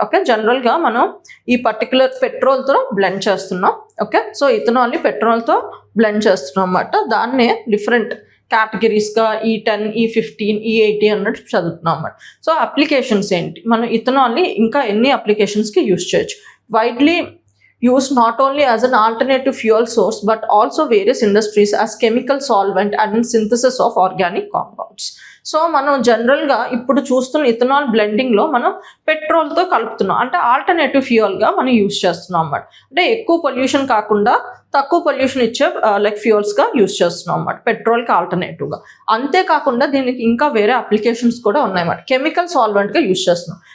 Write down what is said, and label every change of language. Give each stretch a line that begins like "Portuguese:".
Telugu: Okay, జనరల్గా మనం ఈ పర్టికులర్ పెట్రోల్తో బ్లెండ్ చేస్తున్నాం. ఓకే, సో ఇథనాల్ని పెట్రోల్తో బ్లెండ్ చేస్తున్నాం అన్నమాట. దాన్నే డిఫరెంట్ కేటగిరీస్గా E10, E15, E80 అన్నట్టు చదువుతున్నాం అన్నమాట. సో అప్లికేషన్స్ ఏంటి, మనం ఇథనాల్ని ఇంకా ఎన్ని అప్లికేషన్స్కి యూస్ చేయొచ్చు.
English: Widely used not only as an alternative fuel source but also various industries as chemical solvent and in synthesis of organic compounds.
Telugu: So మనం జనరల్గా ఇప్పుడు చూస్తున్న ఇథనాల్ బ్లెండింగ్లో మనం పెట్రోల్తో కలుపుతున్నాం, అంటే ఆల్టర్నేటివ్ ఫ్యూయల్గా మనం యూస్ చేస్తున్నాం అన్నమాట. అంటే ఎక్కువ పొల్యూషన్ కాకుండా తక్కువ పొల్యూషన్ ఇచ్చే లైక్ ఫ్యూయల్స్గా యూస్ చేస్తున్నాం అన్నమాట, పెట్రోల్కి ఆల్టర్నేటివ్గా. అంతేకాకుండా దీనికి ఇంకా వేరే అప్లికేషన్స్ కూడా ఉన్నాయన్నమాట. కెమికల్ సాల్వెంట్గా యూస్ చేస్తున్నాం.